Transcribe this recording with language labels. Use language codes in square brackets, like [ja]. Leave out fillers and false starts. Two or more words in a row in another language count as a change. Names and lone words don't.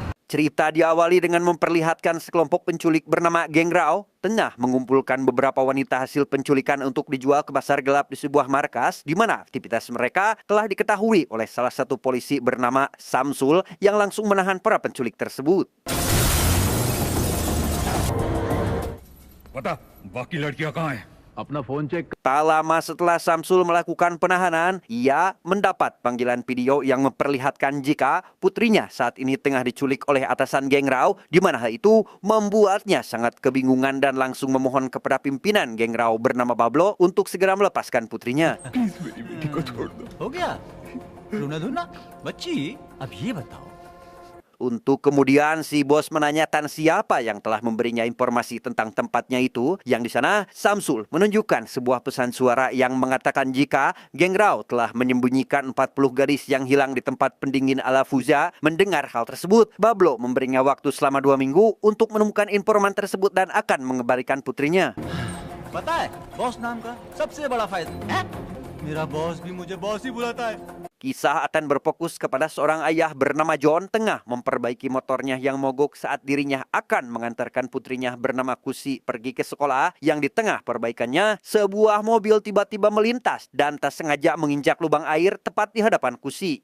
[id] Cerita diawali dengan memperlihatkan sekelompok penculik bernama Geng Rao tengah mengumpulkan beberapa wanita hasil penculikan untuk dijual ke pasar gelap di sebuah markas di mana aktivitas mereka telah diketahui oleh salah satu polisi bernama Samsul yang langsung menahan para penculik tersebut. [hi] बता बाकी लड़कियां कहाँ हैं? अपना फोन चेक [id] Tak lama setelah Samsul melakukan penahanan, ia mendapat panggilan video yang memperlihatkan jika putrinya saat ini tengah diculik oleh atasan Geng Rao, di mana hal itu membuatnya sangat kebingungan dan langsung memohon kepada pimpinan Geng Rao bernama Bablo untuk segera melepaskan putrinya. [hi] हो गया रोना धोना बच्ची अब ये बताओ [id] Untuk kemudian si bos menanyakan siapa yang telah memberinya informasi tentang tempatnya itu, yang di sana Samsul menunjukkan sebuah pesan suara yang mengatakan jika Geng Rao telah menyembunyikan 40 gadis yang hilang di tempat pendingin Ala Fuza. Mendengar hal tersebut, Bablo memberinya waktu selama 2 minggu untuk menemukan informan tersebut dan akan mengembalikan putrinya. [hi] पता है बॉस नाम का सबसे बड़ा फायदा है मेरा बॉस भी मुझे बॉस ही बुलाता है [id] Kisah akan berfokus kepada seorang ayah bernama John tengah memperbaiki motornya yang mogok saat dirinya akan mengantarkan putrinya bernama Kusi pergi ke sekolah. Yang di tengah perbaikannya, sebuah mobil tiba-tiba melintas dan tak sengaja menginjak lubang air tepat di hadapan Kusi.